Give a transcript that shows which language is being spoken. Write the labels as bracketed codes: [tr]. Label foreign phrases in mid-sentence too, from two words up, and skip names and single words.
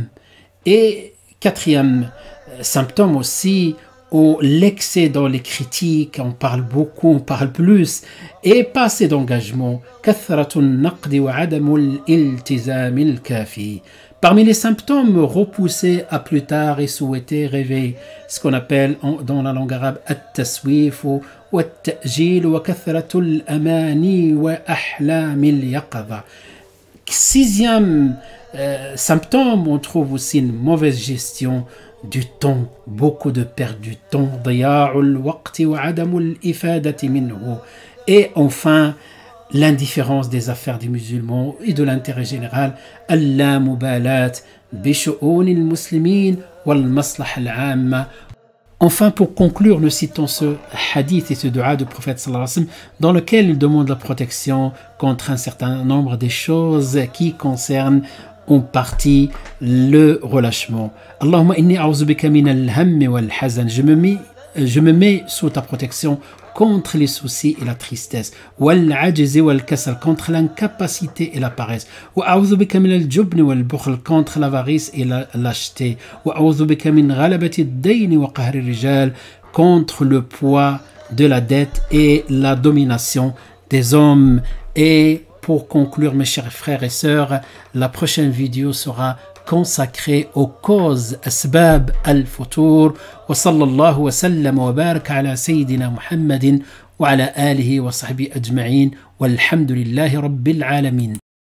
[fr] Et quatrième symptôme aussi, l'excès dans les critiques, on parle beaucoup, on parle plus, et pas assez d'engagement. Parmi les symptômes, repousser à plus tard et souhaiter rêver, ce qu'on appelle dans la langue arabe at-taswif ou [ar] التأجيل وكثرة الأماني وأحلام اليقظة. [fr] Sixième symptôme, on trouve aussi une mauvaise gestion du temps, beaucoup de perte du temps, et enfin l'indifférence des affaires des musulmans et de l'intérêt général. Enfin, pour conclure, nous citons ce hadith et ce dua du prophète [ar] صلى الله عليه وسلم, [fr] dans lequel il demande la protection contre un certain nombre de choses qui concernent en partie le relâchement. [ar] اللهم إني أعوذ بك من الهم والحزن. [fr] Je me mets sous ta protection contre les soucis et la tristesse. [ar] والعجز والكسل, [fr] contre l'incapacité et la paresse. [ar] وأعوذ بك من الجبن والبخل, [fr] contre l'avarice et la lâcheté. [ar] وأعوذ بك من غلبة الدين وقهر الرجال, [fr] contre le poids de la dette et la domination des hommes. Et pour conclure, mes chers frères et sœurs, la prochaine vidéo sera consacrée aux causes [ar] أسباب الفتور. وصلى الله وسلم وبارك على سيدنا محمد وعلى آله وصحبه أجمعين والحمد لله رب العالمين.